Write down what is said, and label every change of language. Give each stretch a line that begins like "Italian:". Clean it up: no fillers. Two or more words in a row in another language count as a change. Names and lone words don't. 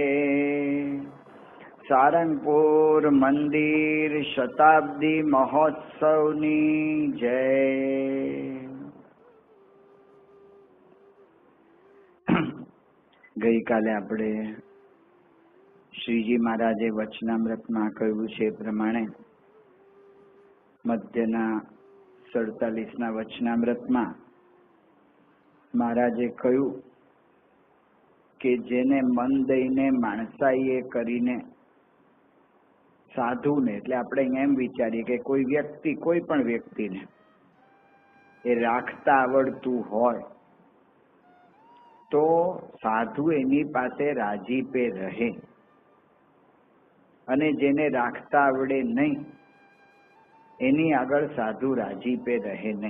Gujarati: સારંગપુર મંદિર શતાબ્દી મહોત્સવની જય। ગઈ કાલે આપણે શ્રીજી મહારાજે વચનામૃત માં કહ્યું છે પ્રમાણે મધ્યના 47ના વચનામૃત માં મહારાજે કહ્યું કે જેને મન દઈને માણસાઈએ કરીને સાધુને એટલે આપણે એમ વિચારીએ કે કોઈ વ્યક્તિ કોઈ પણ વ્યક્તિને એ રાખતા આવડતું હોય તો સાધુ એની પાસે રાજીપે રહે અને જેને રાખતા આવડે નહીં એની આગળ સાધુ રાજીપે રહે નહીં।